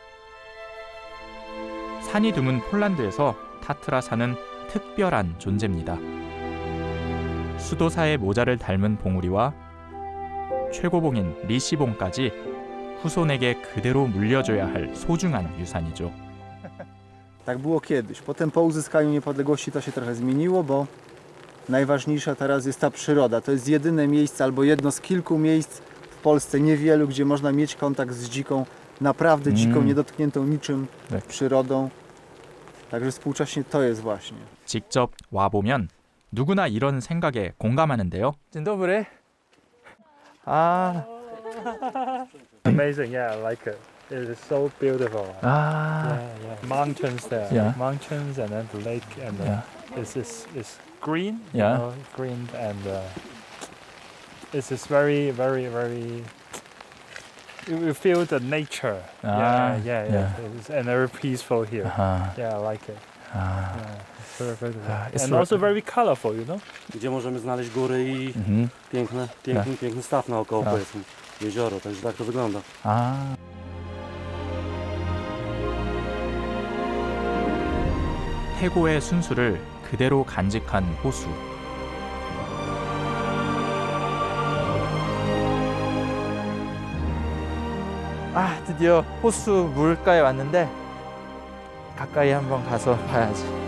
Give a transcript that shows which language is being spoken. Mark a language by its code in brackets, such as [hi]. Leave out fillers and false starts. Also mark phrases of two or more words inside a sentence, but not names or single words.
[ko] 산이 드문 폴란드에서 타트라산은 특별한 존재입니다. 수도사의 모자를 닮은 봉우리와 최고봉인 리시봉까지 후손에게 그대로 물려줘야 할 소중한 유산이죠. [pl] Tak było kiedyś. Potem po uzyskaniu niepodległości to się trochę zmieniło, bo najważniejsza teraz jest ta przyroda. To jest jedyne miejsce albo jedno z kilku miejsc w Polsce, niewielu, gdzie można mieć kontakt z dziką, naprawdę dziką, niedotkniętą niczym Tak. przyrodą. Także współcześnie to jest właśnie. [ko] 직접 와보면 누구나 이런 생각에 공감하는데요. [pl] dzień dobry. [ko] 아, [en] Amazing, yeah, I like it. It is so beautiful. [ko] 아, [en] Mountains there, Yeah. mountains, and then the lake, and Yeah. it's green, Yeah. you know, green, and it's just very, very, very you feel the nature. Yeah. It's and very peaceful here. Yeah, I like it. Very, very good. It's And also very colorful, you know. [pl] Gdzie możemy znaleźć góry i piękny staw naokoło, powiedzmy, jezioro, także tak to wygląda. [ko] 태고의 순수를 그대로 간직한 호수. 드디어 호수 물가에 왔는데 가까이 한번 가서 봐야지.